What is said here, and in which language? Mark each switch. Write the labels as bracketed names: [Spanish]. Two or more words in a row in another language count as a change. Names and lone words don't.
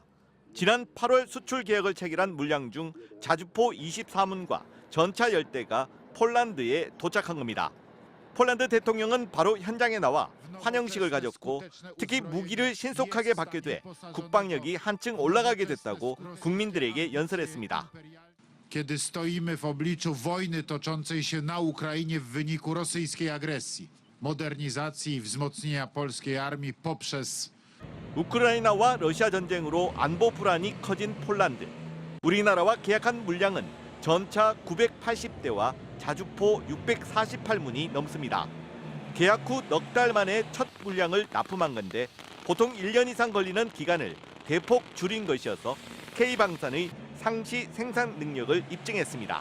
[Korean] 지난 8월 수출 계약을 체결한 물량 중 자주포 24문과 전차 10대가 폴란드에 도착한 겁니다. 폴란드 대통령은 바로 현장에 나와 환영식을 가졌고 특히 무기를 신속하게 받게 돼 국방력이 한층 올라가게 됐다고 국민들에게 연설했습니다. [Polish] Kiedy stoimy w obliczu wojny toczącej się na Ukrainie w wyniku rosyjskiej agresji, modernizacji i wzmocnienia polskiej armii poprzez [Korean] 우크라이나와 러시아 전쟁으로 안보 불안이 커진 폴란드. 우리나라와 계약한 물량은 전차 980대와 자주포 648문이 넘습니다. 계약 후 넉 달 만에 첫 물량을 납품한 건데 보통 1년 이상 걸리는 기간을 대폭 줄인 것이어서 K방산의 상시 생산 능력을 입증했습니다.